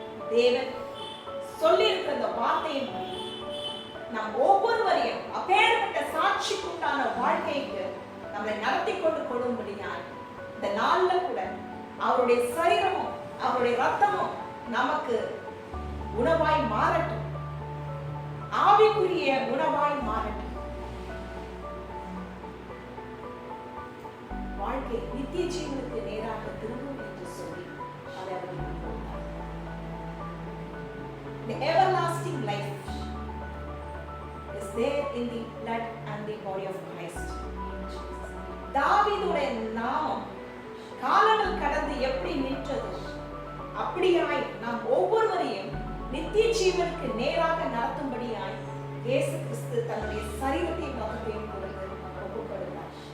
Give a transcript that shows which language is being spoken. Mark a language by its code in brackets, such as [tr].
[ta] தேவன் சொல்லி இருக்கிற இந்த வார்த்தையின் நம் ஒவ்வொருவரையும் அப்பேற்பட்ட சாட்சிக்குண்டான வாழ்க்கைக்கு நம்மை நடத்தி கொண்டு கொடும்படியாய் இந்த நாள்ல கூட அவருடைய சரீரமும் அவருடைய ரத்தமும் நமக்கு உணவாய் மாறட்டும், ஆவிக்குரிய உணவாய் மாறட்டும். வாழ்க்கை நித்திய ஜீவனுக்கு நேராக திரும்பும் என்று சொல்லி அதை அவர் கொடுத்தார். [en] The everlasting life is there in the blood and the body of Christ. [ta] தாவீதுடைய நாமம் காலங்கள் கடந்து எப்படி நின்றது, அப்படியாய் நாம் ஒவ்வொருவரையும் நித்திய ஜீவனுக்கு நேராக நடத்தும்படியாய் இயேசு கிறிஸ்து தன்னுடைய சரீரத்தையும் ரத்தத்தையும் கொடுத்து ஒப்புக் கொடுத்தார்.